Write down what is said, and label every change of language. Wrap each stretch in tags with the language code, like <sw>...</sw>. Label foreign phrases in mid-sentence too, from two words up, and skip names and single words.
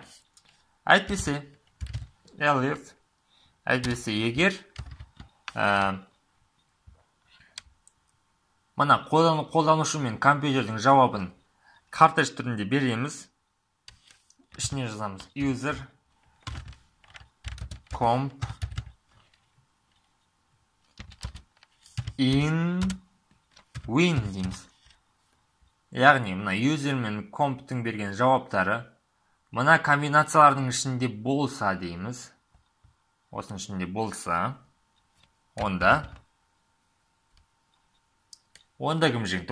<kk>Әйтпесе elif, әйтпесе егер мына қолданушы мен компьютердің жауабын картеж түрінде береміз. Ішіне жазамыз</kk> <en>user comp in win</en> <kk>дейміз. Яғни, мына юзер мен комптың берген жауаптары мына комбинациялардың ішінде болса дейміз. Осының ішінде болса, онда кім жеңді?</kk>